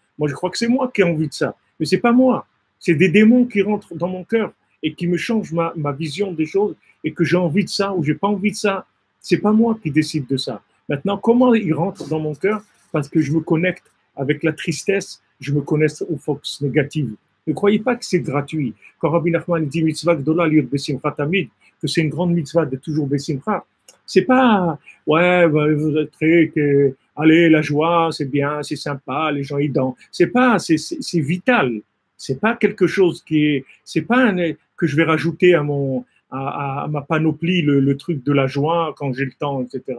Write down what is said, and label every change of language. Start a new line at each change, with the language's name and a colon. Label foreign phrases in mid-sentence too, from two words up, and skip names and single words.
French: Moi je crois que c'est moi qui ai envie de ça, mais c'est pas moi. C'est des démons qui rentrent dans mon cœur et qui me changent ma vision des choses et que j'ai envie de ça ou j'ai pas envie de ça. C'est pas moi qui décide de ça. Maintenant, comment ils rentrent dans mon cœur? Parce que je me connecte avec la tristesse, je me connecte aux forces négatives. Ne croyez pas que c'est gratuit. Quand Rabbi Nachman dit
Hebrew: מצוה גדולה להיות בשמחה תמיד,
French: que c'est une grande mitzvah de toujours besimcha, c'est pas ouais vous êtes très allez, la joie, c'est bien, c'est sympa, les gens, ils dansent. C'est pas, c'est vital. C'est pas quelque chose c'est pas que je vais rajouter à ma panoplie le truc de la joie quand j'ai le temps, etc.